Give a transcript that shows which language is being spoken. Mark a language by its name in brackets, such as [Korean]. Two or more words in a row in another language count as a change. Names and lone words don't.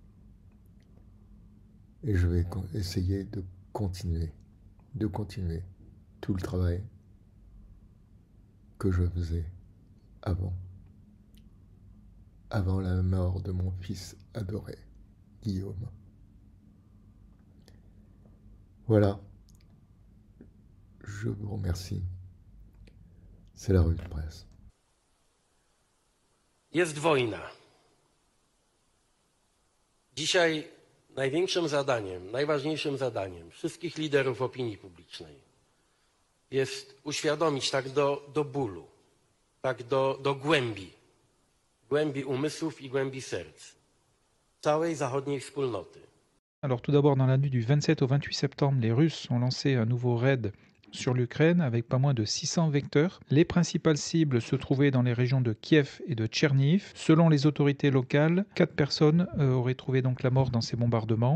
[French] Et je vais essayer de continuer tout le travail que je faisais avant la mort de mon fils adoré, Guillaume. Voilà. Je vous remercie. C'est la revue de presse. [Polish] Jest wojna. Dzisiaj najważniejszym zadaniem wszystkich liderów opinii publicznej jest uświadomić tak do bólu, tak do głębi umysłów i głębi serc całej zachodniej wspólnoty. [French] Alors tout d'abord, dans la nuit du 27 au 28 septembre, les Russes ont lancé un nouveau raid sur l'Ukraine avec pas moins de 600 vecteurs. Les principales cibles se trouvaient dans les régions de Kiev et de Tcherniv. Selon les autorités locales, 4 personnes auraient trouvé donc la mort dans ces bombardements.